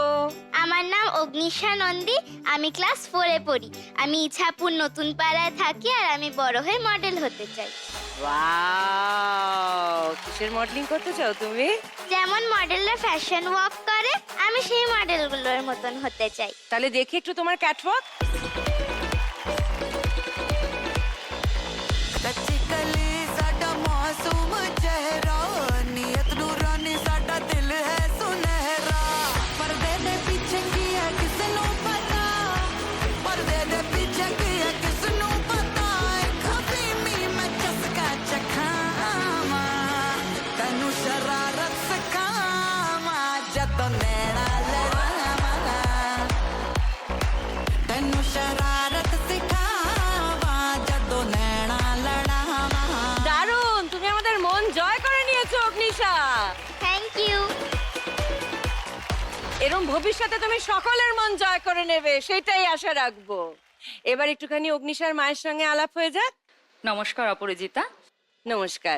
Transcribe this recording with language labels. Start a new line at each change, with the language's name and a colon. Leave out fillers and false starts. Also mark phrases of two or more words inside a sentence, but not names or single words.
Bangla: আমার নাম অগ্নিশা নন্দী। আমি ক্লাস 4-এ পড়ি। আমি ইছাপুর নতুন পাড়ায় থাকি, আর আমি বড় হয়ে মডেল হতে চাই। ওয়াও, কিসের মডেলিং করতে চাও তুমি? যেমন মডেলরা
English: fashion walk
Bangla: করে, আমি সেই মডেলগুলোর মতন হতে চাই। তাহলে দেখি একটু তোমার ক্যাটওয়াক।
Punjabi: ਕੱਚੀ ਕਲੀ ਸਾਡਾ ਮਾਸੂਮ ਚਿਹਰਾ ਨੀਅਤ ਨੂਰਾਨੀ ਸਾਡਾ ਦਿਲ ਹੈ ਸੁਨਹਿਰਾ ਪਰਦੇ ਦੇ ਪਿੱਛੇ ਕੀ ਹੈ ਕਿਸ ਨੂੰ ਪਤਾ ਪਰਦੇ ਦੇ ਪਿੱਛੇ ਕੀ ਹੈ ਕਿਸ ਨੂੰ ਪਤਾ ਖਫੀਮੀ ਮੈਂ ਚਸਕਾ ਚਖਾਵਾਂ ਤੈਨੂੰ ਸ਼ਰਾਰਤ ਸਿਖਾਵਾਂ ਜਦੋਂ ਨੈਣਾ ਲੜਾਵਾਂ ਤੈਨੂੰ ਸ਼ਰਾਰਤ ਸਿਖਾਵਾਂ ਜਦੋਂ ਨੈਣਾ ਲੜਾਵਾਂ
Bangla: দারুণ, তুমি আমাদের মন জয় করে নিয়েছো অগ্নিশা।
English: thank you.
Bangla: এরকম ভবিষ্যতে তুমি সকলের মন জয় করে নেবে, সেটাই আশা রাখবো। এবার একটুখানি অগ্নিশার মায়ের সঙ্গে আলাপ হয়ে যাক। নমস্কার অপরাজিতা, নমস্কার।